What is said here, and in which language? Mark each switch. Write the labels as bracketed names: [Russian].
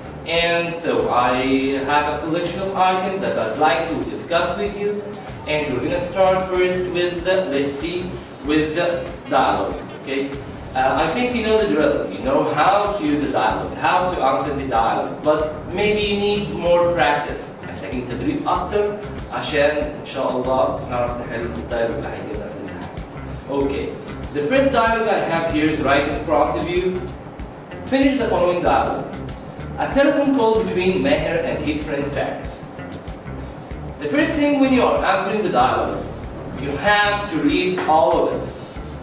[English] And so I have a collection of items that I'd like to discuss with you. And we're going to start first with the, with the dialogue, okay? I think you know the drill. You know how to use the dialogue, how to answer the dialogue. But maybe you need more practice. [Arabic] محتاجين تدريب أكتر عشان إن شاء الله نعرف نحل الدايلوج اللي هيجينا في الامتحان. [English] Okay. The first dialogue I have here is right in front of you. Finish the following dialogue. A telephone call between Meher and his friend Faris. The first thing when you are answering the dialogue, you have to read all of it.